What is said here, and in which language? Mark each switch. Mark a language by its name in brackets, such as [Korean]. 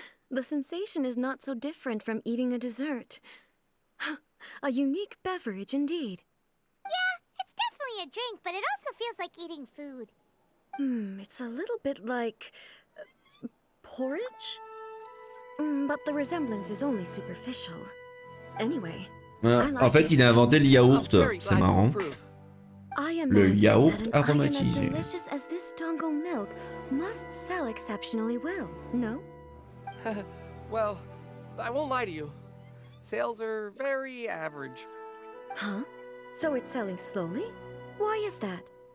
[English] The sensation is not so different from eating a dessert. A unique beverage indeed. Yeah, it's definitely a drink, but it also feels like eating food. It's a little bit like porridge? But the resemblance is only superficial. Anyway, [French] En fait, il a inventé le yaourt. C'est marrant. Le yaourt aromatisé. [English] As delicious as this dango milk must sell exceptionally well, no? Well, I won't lie to you. Sales are very average. Huh? So it's selling slowly? Why is that?